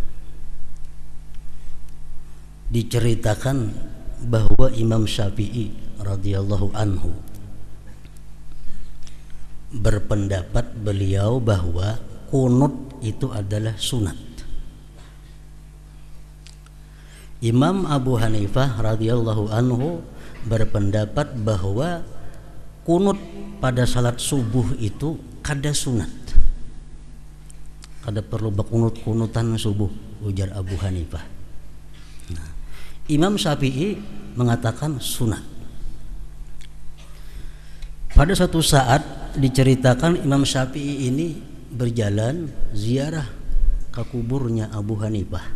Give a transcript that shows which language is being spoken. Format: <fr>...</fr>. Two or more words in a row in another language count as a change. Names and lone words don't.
<id>Diceritakan bahwa Imam Syafi'i</id> <ar>رضي الله عنه</ar> <id>berpendapat beliau bahwa kunut itu adalah sunat. Imam Abu Hanifah</id> <ar>رضي الله عنه</ar> <id>berpendapat bahwa kunut pada salat subuh itu kada sunat.</id> <bjn>Kada perlu berkunut-kunutan subuh, ujar Abu Hanifah.</bjn> <id>Nah, Imam Syafi'i mengatakan sunat. Pada suatu saat diceritakan Imam Syafi'i ini berjalan ziarah ke kuburnya Abu Hanifah.</id>